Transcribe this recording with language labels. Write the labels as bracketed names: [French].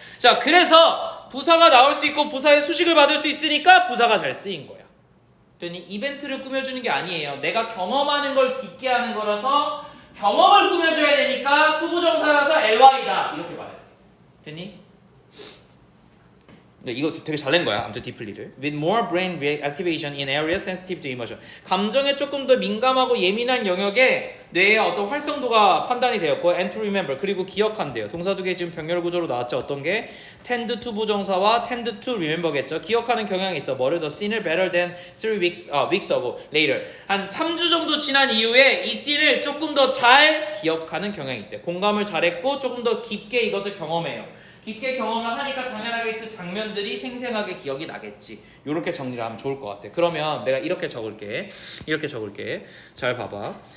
[Korean] 자 그래서 부사가 나올 수 있고 부사의 수식을 받을 수 있으니까 부사가 잘 쓰인 거야. 됐니? 이벤트를 꾸며주는 게 아니에요. 내가 경험하는 걸 깊게 하는 거라서 경험을 꾸며줘야 되니까 투부정사라서 ly다 이렇게 말해. 됐니? 네, 이거 되게 잘 낸 거야. 아무튼 디플리를. [English] With more brain activation in areas sensitive to emotion. [Korean] 감정에 조금 더 민감하고 예민한 영역에 뇌의 어떤 활성도가 판단이 되었고 [English] and to remember [Korean] 그리고 기억한대요. 동사 두 개 지금 병렬 구조로 나왔죠. 어떤 게 tend to 부정사와 [English] tend to remember [Korean] 겠죠. 기억하는 경향이 있어. 뭐를 [English] the scene을 better than 3 weeks ago later. [Korean] 한 3주 정도 지난 이후에 이 씬을 조금 더 잘 기억하는 경향이 있대. 공감을 잘했고 조금 더 깊게 이것을 경험해요. 깊게 경험을 하니까 당연하게 그 장면들이 생생하게 기억이 나겠지. 이렇게 정리를 하면 좋을 것 같아. 그러면 내가 이렇게 적을게. 잘 봐봐.